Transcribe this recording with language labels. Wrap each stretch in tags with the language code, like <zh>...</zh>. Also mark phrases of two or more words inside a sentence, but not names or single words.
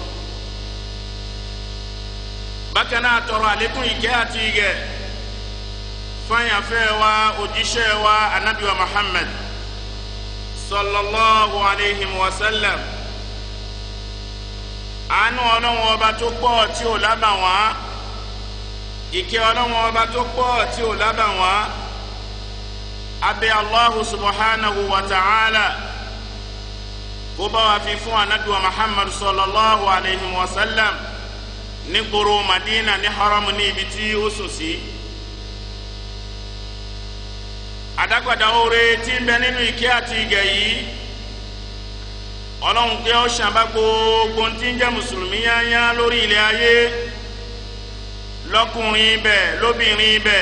<yo>Bákan náà tọrọ àlékún ìkẹ́ àti ìgẹ̀ fún àyànfẹ́ wa òjíṣẹ́ wa Ànábì wa Muhammad</yo> <ar>صلى الله عليه وسلم.</ar> <yo>Àánú Ọlọ́run ọba tó pọ̀ tí ò lábàwọ́n, ìkẹ́ Ọlọ́run ọba tó pọ̀ tí ò lábàwọ́n, abẹ́</yo> <ar>الله سبحانه وتعالى</ar> <yo>kó bá wa fi fún Ànábì wa Muhammad</yo> <ar>صلى الله عليه وسلم</ar> <yo>ní gbòòrò Madina ní haram ní ibi tí ó sùn sí. Àdágbàdá oore tí ń bẹ nínú ìkẹ́ àti ìgẹ̀ yìí, Ọlọ́run pé ó ṣàbá gbogbo tí ń jẹ́ mùsùlùmí yányá lórí ilẹ̀ ayé, lọ́kùnrin bẹ̀ lóbìnrin bẹ̀.</yo>